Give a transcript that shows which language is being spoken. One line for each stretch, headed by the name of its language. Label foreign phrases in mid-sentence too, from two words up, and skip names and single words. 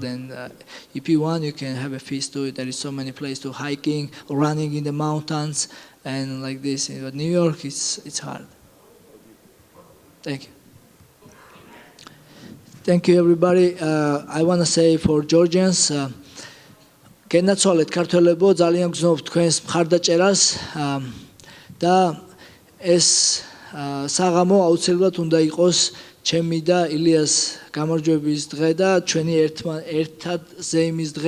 English: And if you want, you can have a feast to it. There is so many places to hiking, running in the mountains, and like this. But New York, it's hard. Thank you. Thank you, everybody. I want to say for Georgians,
Georgian: გენაცვალეთ ქართველებო, ძალიან გზნობთ თქვენს მხარდაჭერას და ეს საღამო აუცილებლად უნდა იყოს ჩემი და ილიას გამარჯვების დღე და ჩვენი ერთად ზეიმის დღე.